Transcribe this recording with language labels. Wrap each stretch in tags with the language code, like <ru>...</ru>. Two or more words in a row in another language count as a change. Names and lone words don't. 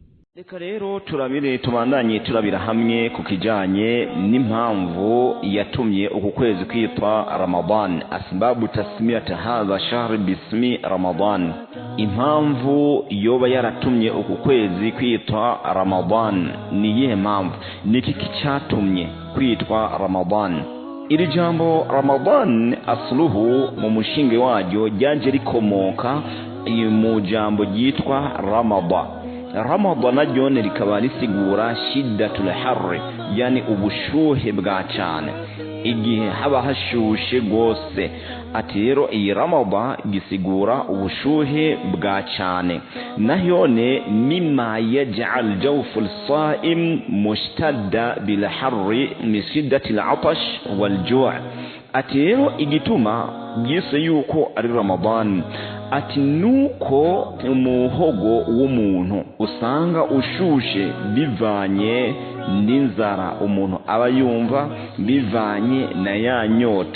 <rn>Reka rero tubandanye turabira hamwe ku kijanye n'impamvu yatumye uku kwezi kwitwa Ramadan,</rn> <ar>أسباب تسمية هذا الشهر باسم رمضان.</ar> <rn>Impamvu yoba yaratumye uku kwezi kwitwa Ramadan ni iyihe mpamvu? Niki cyatumye kwitwa Ramadan? Iri jambo Ramadan asluhu mu mushinge waryo ryaje rikomoka mu jambo ryitwa Ramada. Ramadan naryo rikaba risigura</rn> <ar>شدة الحر,</ar> <rn>yani ubushuhe bwa cyane, igihe haba hashushe gose. Ati rero iyi Ramada gisigura ubushuhe bwa cyane, nahyone</rn> <ar>مما يجعل جوف الصائم مشتد بالحر من شدة العطش والجوع'.</ar> <rn>Ati rero igituma byise yuko ari Ramadan, ati nuko umuhogo w'umuntu usanga ushushe bivanye n'inzara umuntu aba yumva, bivanye na ya nyota.</rn>